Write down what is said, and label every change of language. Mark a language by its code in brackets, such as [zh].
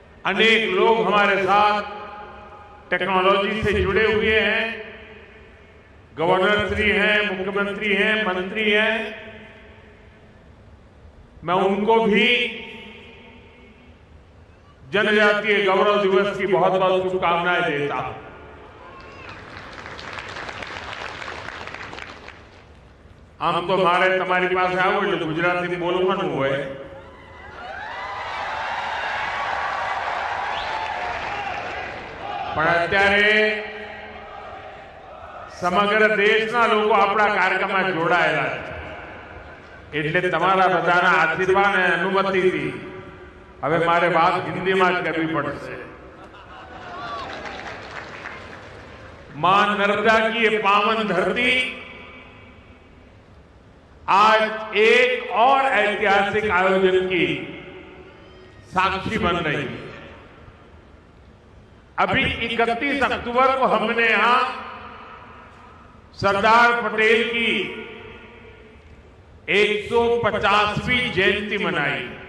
[hi] अनेक लोग हमारे साथ टेक्नोलॉजी से जुड़े हुए हैं, गवर्नर श्री हैं, मुख्यमंत्री हैं, मंत्री हैं। मैं उनको भी जनजातीय गौरव दिवस की बहुत बहुत शुभकामनाएं देता हूं। [gu] આમ તો મારે તમારી પાસે આવું એટલે ગુજરાતી બોલવાનું હોય, પણ અત્યારે સમગ્ર દેશના લોકો આપણા કાર્યક્રમમાં જોડાયેલા છે, એટલે તમારા બધાના આશીર્વાદ અને અનુમતિથી હવે મારે વાત હિન્દીમાં જ કરવી પડશે। [hi] मां नर्मदा की ये पावन धरती आज एक और ऐतिहासिक आयोजन की साक्षी बन रही है। अभी 31 अक्टूबर को हमने यहां सरदार पटेल की 150वीं जयंती मनाई।